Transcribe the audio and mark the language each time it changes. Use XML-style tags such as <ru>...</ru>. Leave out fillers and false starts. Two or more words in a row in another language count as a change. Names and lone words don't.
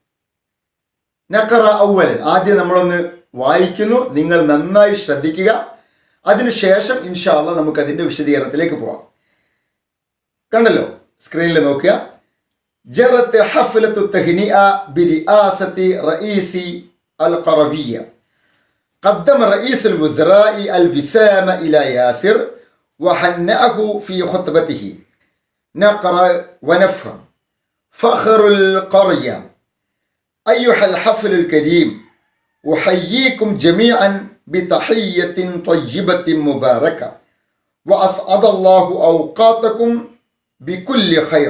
<ar>نقرأ أولا,</ar> <ml>ആദ്യം നമ്മളൊന്ന് വായിക്കുന്നു, നിങ്ങൾ നന്നായി ശ്രദ്ധിക്കുക. അതിനുശേഷം</ml> <ar>إن شاء الله</ar> <ml>നമുക്ക് അതിൻ്റെ വിശദീകരണത്തിലേക്ക് പോവാം. കണ്ടല്ലോ, സ്ക്രീനിൽ നോക്കുക.</ml> <ar>جرت حفلة تهنئة برئاسة رئيس القروية. قدم رئيس الوزراء الوسام إلى ياسر وهنأه في خطبته. نقرأ ونفهم. فخر القرية. أيها الحفل الكريم، أحييكم جميعا بتحية طيبة مباركة، وأسعد الله أوقاتكم بكل خير.</ar>